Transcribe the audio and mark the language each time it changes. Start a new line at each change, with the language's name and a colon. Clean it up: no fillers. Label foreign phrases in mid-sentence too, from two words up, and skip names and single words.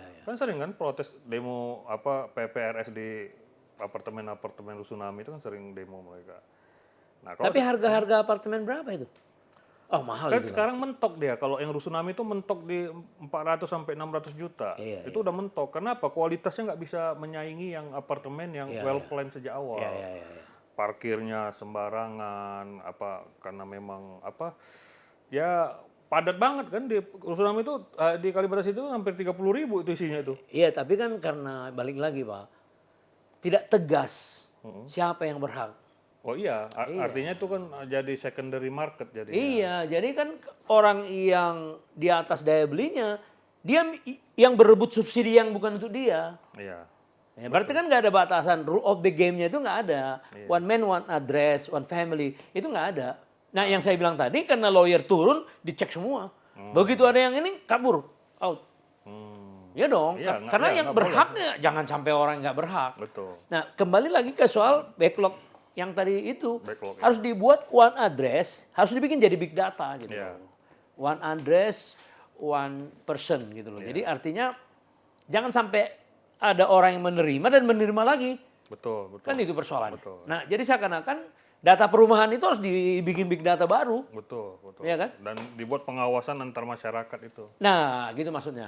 Indonesian: Kan sering kan protes demo PPRS di apartemen-apartemen Rusunami itu kan sering demo mereka. Nah, kalau Tapi harga-harga apartemen berapa itu? Oh, mahal kan itu. sekarang mentok dia. Kalau yang Rusunami itu mentok di 400 sampai 600 juta. Iya, Itu udah mentok. Kenapa? Kualitasnya nggak bisa menyaingi yang apartemen yang
English: well planned
Indonesian: sejak awal. Ya. Parkirnya sembarangan karena memang ya padat banget kan di Rusunami itu di Kalibata itu hampir 30.000 itu isinya itu. Iya, tapi kan karena balik lagi Pak, tidak tegas siapa yang berhak. Oh iya, artinya itu kan jadi
English: secondary market
Indonesian: jadinya. Iya, jadi kan orang yang di atas daya belinya, dia yang berebut subsidi yang bukan untuk dia. Iya. Ya, berarti kan nggak ada batasan,
English: rule of the game-
Indonesian: nya itu nggak ada.
English: One man, one address, one family,
Indonesian: itu nggak ada. Nah, yang saya bilang tadi karena lawyer turun, dicek semua. Begitu ada yang ini, kabur, out. Ya dong, Iya, karena yang nggak berhaknya jangan sampai orang nggak berhak. Betul. Nah, kembali lagi ke soal backlog yang tadi itu Backlog, harus dibuat
English: one address,
Indonesian: harus dibikin jadi
English: big data
Indonesian: gitu. Iya.
English: One address, one person gitu loh.
Indonesian: Jadi artinya jangan sampai ada orang yang menerima dan menerima lagi. Betul. Kan itu persoalannya. Betul. Nah, jadi seakan-akan data perumahan itu harus dibikin
English: big data
Indonesian: baru. Betul. Iya kan? Dan dibuat pengawasan antar masyarakat itu. Nah, gitu maksudnya.